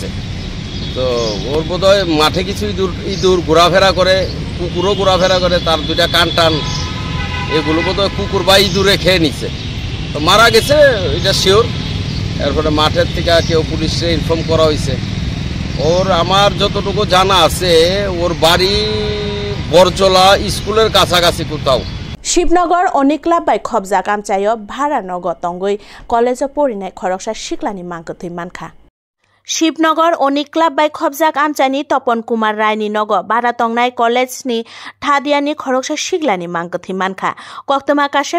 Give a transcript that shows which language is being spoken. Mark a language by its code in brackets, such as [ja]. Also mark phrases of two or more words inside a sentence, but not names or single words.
[bn] তো ওর বোধহয় মাঠে কিছু ইঁদুর ঘোরাফেরা করে, কুকুরও ঘোরাফেরা করে, তার দুইটা কান টান এগুলো বোধহয় কুকুর বা ইঁদুরে খেয়ে নিচ্ছে। তো মারা গেছে এটা শিওর। এরপরে মাঠের থেকে কেউ পুলিশে ইনফর্ম করা হয়েছে। ওর আমার যতটুকু জানা আছে ওর বাড়ি বরজলা স্কুলের কাছাকাছি কোথাও। [trp] शिवनगर अनिकला बाय खबजा कामचायो भारा नगर तंगै कलेज परिनाय खरकसा सिक्लानि मांकथै मानखा शिवनगर अनिकला बाय खबजाक आमचानि तपन कुमार रायनि नग बारा तंगनाय कलेजनि थादियानि खरकसा सिक्लानि मांकथै मानखा कक्तमा कासे